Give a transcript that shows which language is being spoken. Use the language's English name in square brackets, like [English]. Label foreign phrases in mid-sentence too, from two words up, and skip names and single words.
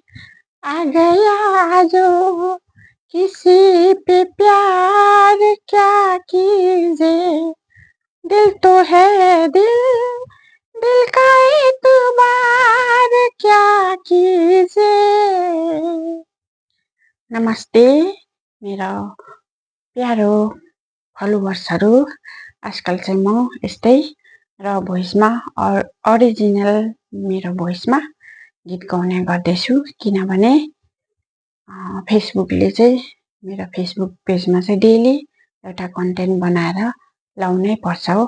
[Hindi] आ गया जो किसी पे प्यार क्या कीजिए। दिल तो है दिल, दिल का एतबार क्या कीजिए। [Nepali] नमस्ते मेरो प्यारो फलोवर्सहरू। आजकल चाहिँ म यस्तै र भोइसमा अरिजिनल मेरो भोइसमा गीत गाउने गर्दैछु, किनभने फेसबुकले चाहिँ मेरो फेसबुक पेजमा चाहिँ डेली एउटा कन्टेन्ट बनाएर लाउनै पर्छ हो।